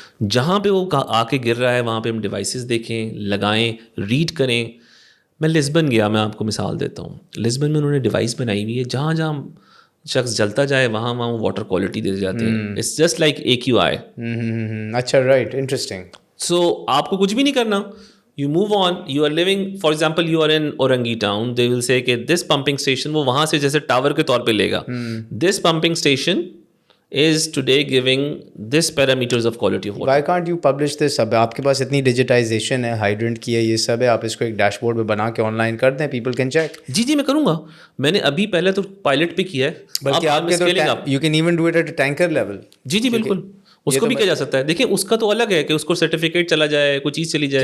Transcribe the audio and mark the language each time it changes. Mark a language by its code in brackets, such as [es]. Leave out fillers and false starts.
[ur] جہاں پہ وہ آ کے گر رہا ہے وہاں پہ ہم ڈیوائسز دیکھیں, لگائیں, ریڈ کریں. میں لسبن گیا, میں آپ کو مثال دیتا ہوں. لسبن میں انہوں نے ڈیوائس بنائی ہوئی ہے, جہاں جہاں شخص جلتا جائے وہاں وہاں واٹر کوالٹی دے جاتے ہیں. [en] It's just like AQI. اچھا, right, interesting. [ur] سو آپ کو کچھ بھی نہیں کرنا. [en] You move on, you are living, for example, you are in Orangi town, they will say [ur] کہ [en] this pumping station, [ur] وہ وہاں سے جیسے ٹاور کے طور پہ لے گا. [en] This pumping station is today giving this parameters of quality of water. Why can't you publish this? [ur] اب آپ کے پاس اتنی ڈیجیٹائزیشن ہے, ہائیڈرنٹ کی ہے, یہ سب ہے, آپ اس کو ایک ڈیش بورڈ پہ بنا کے آن لائن کر دیں, [en] People can check. [ur] جی میں کروں گا. میں نے ابھی پہلے تو پائلٹ پہ کیا ہے, بلکہ آپ کے تو [en] You can even do it at tanker level. [ur] جی بالکل, اس کو بھی کیا جا سکتا ہے. دیکھیں اس کا تو الگ ہے کہ اس کو سرٹیفکیٹ چلا جائے, کوئی چیز چلی جائے